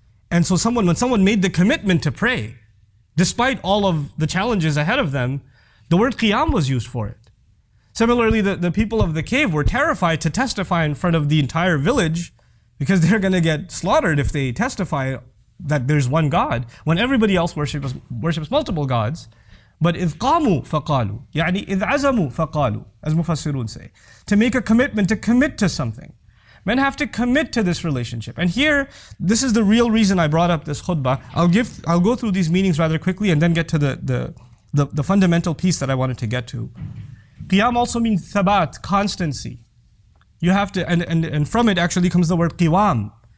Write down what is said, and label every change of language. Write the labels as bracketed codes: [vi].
[en] And so when someone made the commitment to pray, despite all of the challenges ahead of them, the word qiyam was used for it. Similarly, the people of the cave were terrified to testify in front of the entire village because they're going to get slaughtered if they testify that there's one God, when everybody else worships multiple gods. But [ar] إِذْ قَامُوا فَقَالُوا, يعني إِذْ عَزَمُوا فَقَالُوا, [en] as Mufassirun say. To make a commitment, to commit to something. Men have to commit to this relationship. And here, this is the real reason I brought up this khutbah. I'll go through these meanings rather quickly and then get to the fundamental piece that I wanted to get to. Qiyam also means thabat, constancy. You have to, and from it actually comes the word qiwam.